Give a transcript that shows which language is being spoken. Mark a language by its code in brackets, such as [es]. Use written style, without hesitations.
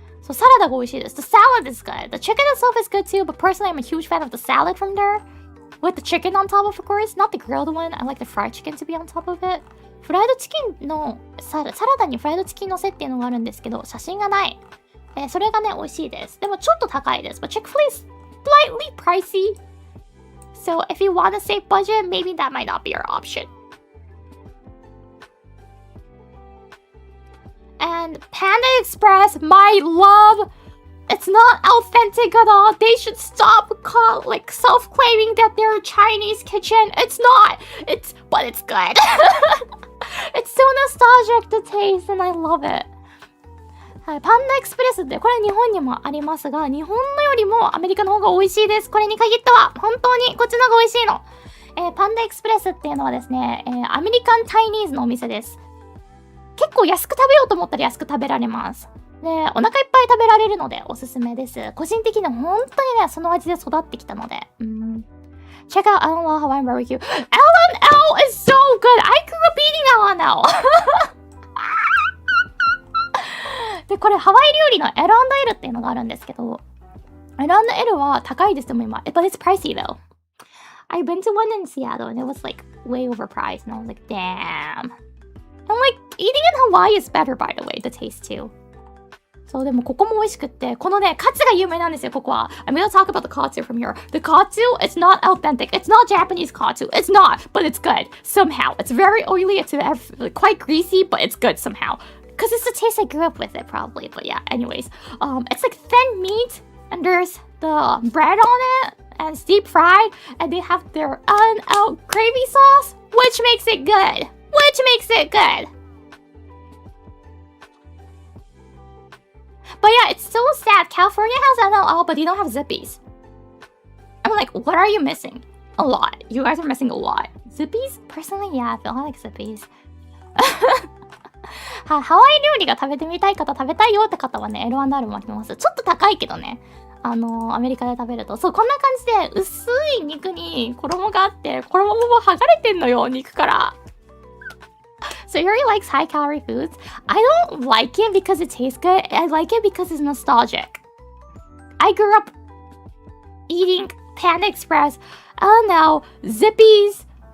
[en] So [ja] サラダが美味しいです。 [en] The salad is good. The chicken itself is good too, but personally I'm a huge fan of the salad from there. with the chicken on top, of course. Not the grilled one. I like the fried chicken to be on top of it. [ja] フライドチキンのサラダにフライドチキンのせっていうのがあるんですけど、写真がない。それがね、美味しいです。でもちょっと高いです。 [en] But Chick-fil-A is slightly pricey. So if you want to save budget, maybe that might not be your option. And Panda Express, my love, it's not authentic at all. They should stop self-claiming that they're a Chinese kitchen. It's not. But it's good. It's so nostalgic to taste, and I love it. [ja] はい、パンダエクスプレスってこれ日本にもありますが、日本のよりもアメリカの方が美味しいです。これに限っては本当にこっちの方が美味しいの。パンダエクスプレスっていうのはですね、アメリカンチャイニーズのお店です。結構安く食べようと思ったら安く食べられます。で、お腹いっぱい食べられるのでおすすめです。個人的には本当にね、その味で育ってきたので。 [en] Check out L&L Hawaiian Barbecue. L&L is so good! I grew up eating L&L! [ja] で、これハワイ料理の L&L っていうのがあるんですけど、L&L は高いですでも今。 [en] But it's pricey though. I've been to one in Seattle and it was like way overpriced and I was like, damn. I'm like, eating in Hawaii is better by the way, the taste too. [ja] そう、でもここも美味しくって、このね、カツが有名なんですよ、ここは。 [en] I'm gonna talk about the katsu from here. The katsu, it's not authentic. It's not Japanese katsu. It's not, but it's good. Somehow. It's very oily, it's quite greasy, but it's good somehow. Because it's the taste I grew up with it, probably. But yeah, anyways. It's like thin meat, and there's the bread on it, and it's deep fried, and they have their L&L gravy sauce, which makes it good. Which makes it good. But yeah, it's so sad. California has L&L, but you don't have Zippies. I'm like, what are you missing? A lot. You guys are missing a lot. Zippies? Personally, yeah, I feel like Zippies. [ja] ハワイ料理が食べてみたい方、食べたいよって方はね、L&L もあります。ちょっと高いけどね。アメリカで食べると。そう、こんな感じで薄い肉に衣があって、衣も剥がれてんのよ、肉から。 [en] So Yuri likes high-calorie foods. I don't like it because it tastes good. I like it because it's nostalgic. I grew up eating Panda Express. L&L, Zippies.